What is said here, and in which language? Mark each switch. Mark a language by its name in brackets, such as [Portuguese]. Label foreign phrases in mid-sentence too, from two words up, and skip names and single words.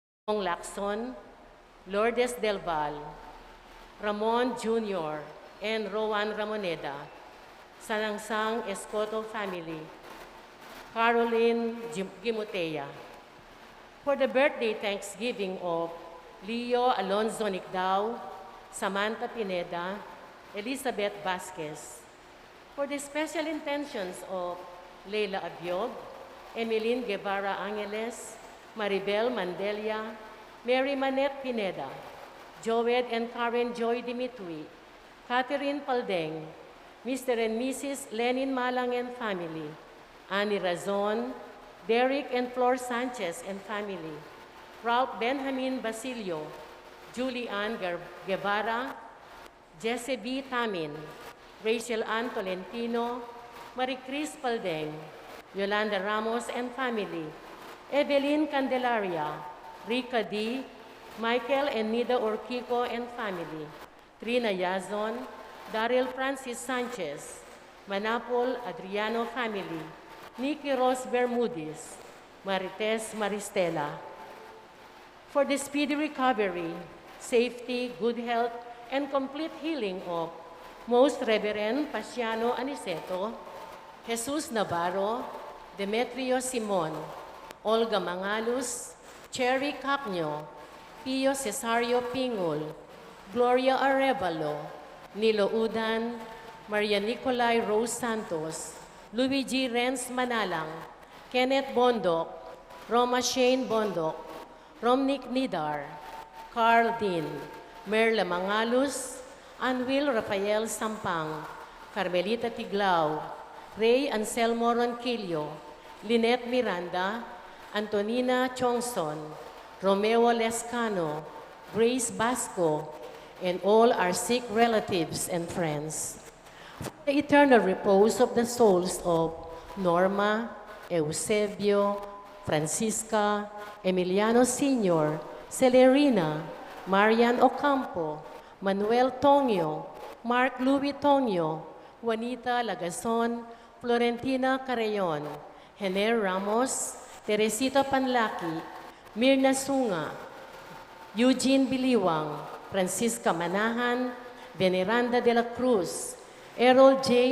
[English] Lacson, Lourdes Del Val, Ramon Jr., and Rowan Ramoneda, Sanangsang Escoto family, Caroline Gimutea. For the birthday Thanksgiving of Leo Alonzo Nicdao, Samantha Pineda, Elizabeth Vasquez. For the special intentions of Leila Abiog, Emeline Guevara Angeles, Maribel Mandelia, Mary Manette Pineda, Joed and Karen Joy Dimitri, Catherine Paldeng, Mr. and Mrs. Lenin Malang and family, Annie Razon, Derek and Flor Sanchez and family, Ralph Benjamin Basilio, Julie Ann Guevara, Jesse B. Tamin, Rachel Ann Tolentino, Marie Chris Paldeng, Yolanda Ramos and family, Evelyn Candelaria, Rika D., Michael and Nida Orquico and family, Trina Yazon, Daryl Francis Sanchez, Manapol Adriano family, Nikki Rose Bermudez, Marites Maristela. For the speedy recovery, safety, good health, and complete healing of Most Reverend Pasiano Aniceto, Jesus Navarro, Demetrio Simon, Olga Mangalus, Cherry Cacño, Pio Cesario Pingol, Gloria Arevalo, Nilo Udan, Maria Nicolay Rose Santos, Luigi Renz Manalang, Kenneth Bondok, Roma Shane Bondok, Romnick Nidar, Carl Dean, Merla Mangalus, Anwil Rafael Sampang, Carmelita Tiglao, Ray Anselmo Ronquillo, Lynette Miranda, Antonina Chongson, Romeo Lescano, Grace Basco, and all our sick relatives and friends. For the eternal repose of the souls of Norma, Eusebio, Francisca, Emiliano Sr., Celerina, Marian Ocampo, Manuel Tongyo, Mark Louis Tongyo, Juanita Lagason, Florentina Carreon, Hener Ramos, Teresita Panlaki, Mirna Sunga, Eugene Biliwang, Francisca Manahan, Veneranda de la Cruz, Errol J.